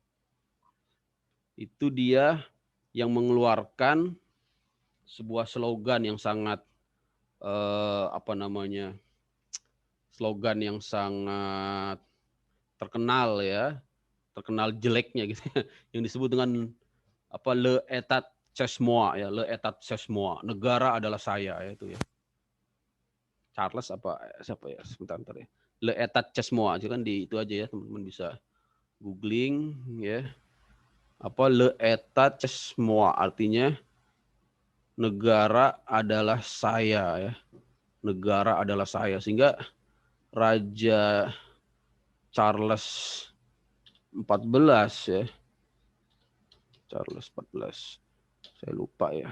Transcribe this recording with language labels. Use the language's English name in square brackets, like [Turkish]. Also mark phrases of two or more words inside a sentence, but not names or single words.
[Indonesian] Itu dia yang mengeluarkan sebuah slogan yang sangat apa namanya? Slogan yang sangat terkenal ya, terkenal jeleknya gitu ya, yang disebut dengan apa, [French] le état c'est moi ya, le état c'est moi, [Indonesian] negara adalah saya ya, itu ya. Charles apa siapa ya, sebentar ya. [French] Le état c'est moi, [Indonesian] itu kan di itu aja ya, teman-teman bisa googling ya. [French] Apa le état c'est moi, [Indonesian] artinya negara adalah saya ya. Negara adalah saya, sehingga Raja Charles 14 ya. Charles 14. Saya lupa ya.